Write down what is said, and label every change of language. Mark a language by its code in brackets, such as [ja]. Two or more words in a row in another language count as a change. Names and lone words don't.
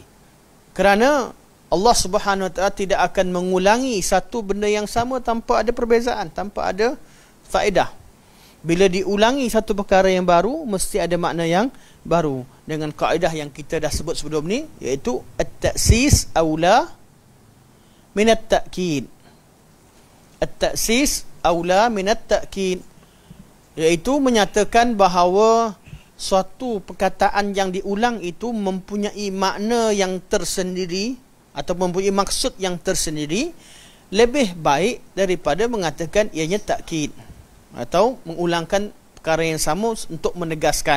[ms] Kerana [ar] الله سبحانه وتعالى [ms] tidak akan mengulangi satu benda yang sama tanpa ada perbezaan, tanpa ada faedah. Bila diulangi satu perkara yang baru, mesti ada makna yang baru. Dengan kaedah yang kita dah sebut sebelum ni, iaitu [ar] التأسيس أولى من التأكيد. التأسيس أولى من التأكيد, [ms] iaitu menyatakan bahawa suatu perkataan yang diulang itu mempunyai makna yang tersendiri atau mempunyai maksud yang tersendiri, lebih baik daripada mengatakan ianya takkid. atau mengulangkan perkara yang sama untuk menegaskan.